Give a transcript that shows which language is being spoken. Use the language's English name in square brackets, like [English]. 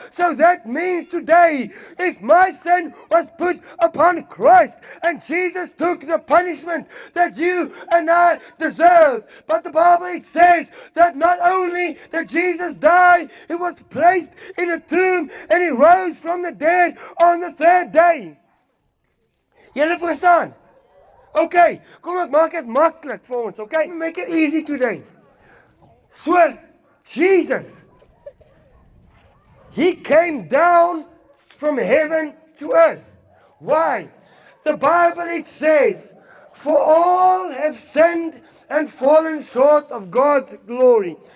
[English] So that means today, if my sin was put upon Christ and Jesus took the punishment that you and I deserve. But the Bible, it says that not only did Jesus die, he was placed in a tomb and he rose from the dead on the third day. [Afrikaans] Julle verstaan? Okay, kom ek maak dit maklik vir ons, okay? [English] Make it easy today. So, Jesus, he came down from heaven to earth. Why? The Bible, it says, for all have sinned and fallen short of God's glory.